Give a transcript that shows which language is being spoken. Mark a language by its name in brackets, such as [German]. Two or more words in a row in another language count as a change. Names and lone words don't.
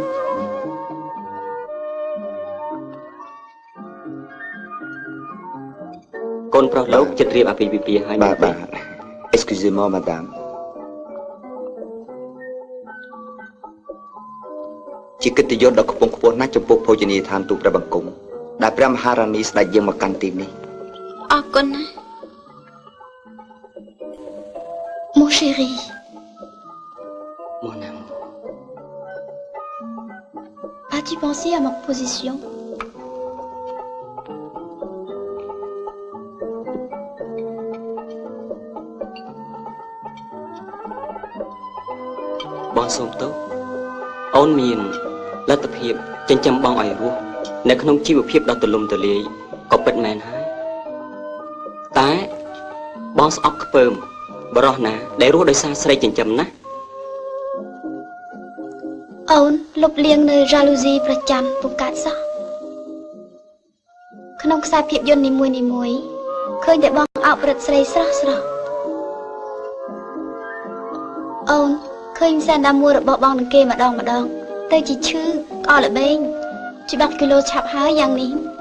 [Khmer] កូនប្រុសលោកចិត្តរៀបអាពាហ៍ពិពាហ៍ហើយ បាទ [French] Excusez-moi madame [Khmer] ជាកិត្តិយសដ៏ខ្ពង់ខ្ពស់ណាស់ចំពោះភោជនីយដ្ឋានទូព្រះបង្គំដែលព្រះមហារានីស្ដេចយើងមកកាន់ទីនេះ អរគុណណាស់ [French] Mon chéri Mon amour As-tu pensé à ma position [Khmer] Bon សូមទោសអូនមានលទ្ធភាពចិញ្ចឹមបងឲ្យរស់នៅក្នុងជីវភាពដ៏ទូលំទូលាយក៏ពិតមែនហើយតែបងស្អប់ខ្ពើមបរោះណាដែលរស់ដោយសារស្រីចិញ្ចឹមណា អូនលុបលាងនៅ jalousie ប្រចាំពុំកើតសោះក្នុងខ្សែភាពយន្តនីមួយៗឃើញតែបងអោបរិទ្ធស្រីស្រស់ស្រស់អូនឃើញសែនដាមួយរបស់បងនឹងគេម្ដងទៅជាឈឺក្អកល្បែងច្បាប់គីឡូឆាប់ហើយយ៉ាងនេះ